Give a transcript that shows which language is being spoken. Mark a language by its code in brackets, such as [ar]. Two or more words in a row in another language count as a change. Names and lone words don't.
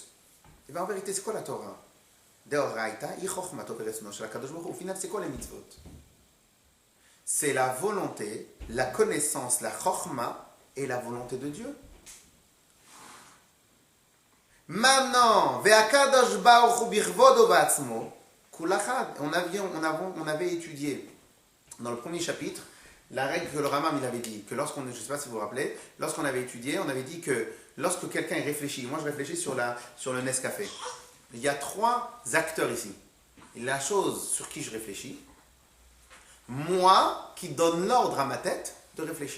[fr] Et bien en vérité, c'est quoi la Torah? [he] דאורייתא, חכמתו ורצונו של הקדוש ברוך הוא. [fr] Au final, c'est quoi les mitzvot? C'est la volonté, la connaissance, la chochma et la volonté de Dieu. Maintenant, [he] והקדוש ברוך הוא בכבודו ובעצמו, כולא חד. [fr] On avait étudié dans le premier chapitre la règle que le Rambam il avait dit, que lorsqu'on, je ne sais pas si vous vous rappelez, lorsqu'on avait étudié, on avait dit que lorsque quelqu'un réfléchit, moi je réfléchis sur le Nescafé, il y a 3 acteurs ici. Et la chose sur qui je réfléchis, moi qui donne l'ordre à ma tête de réfléchir.